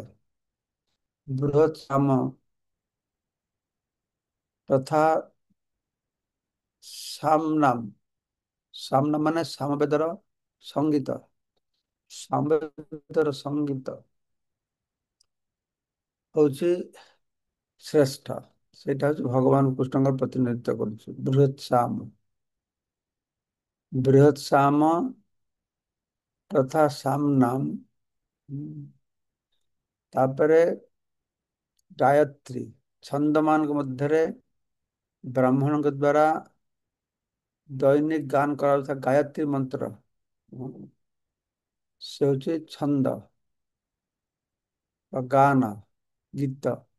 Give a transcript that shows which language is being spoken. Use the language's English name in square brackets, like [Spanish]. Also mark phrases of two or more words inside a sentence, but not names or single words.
[Sanskrit] बृहत् साम तथा सामनाम [Odia] ସାମନା ମାନେ ସାମବେଦର ସଙ୍ଗୀତ ସାମବେଦର ସଙ୍ଗୀତ हଉଛି ଶ୍ରେଷ୍ଠ। ସେଇଟା ହଉଛି ଭଗବାନ କୃଷ୍ଣଙ୍କର ପ୍ରତିନିଧିତ୍ୱ କରୁଛି। [Sanskrit] ବୃହତ୍ ସାମ ତଥା ସାମନାମ। [Odia] ତାପରେ ଗାୟତ୍ରୀ ଛନ୍ଦ ମାନଙ୍କ ମଧ୍ୟରେ ବ୍ରାହ୍ମଣଙ୍କ ଦ୍ଵାରା ଦୈନିକ ଗାନ କରାଯାଉଥିବା ଗାୟତ୍ରୀ ମନ୍ତ୍ର ସେ ହଉଛି ଛନ୍ଦ ବା ଗାନ ଗୀତ।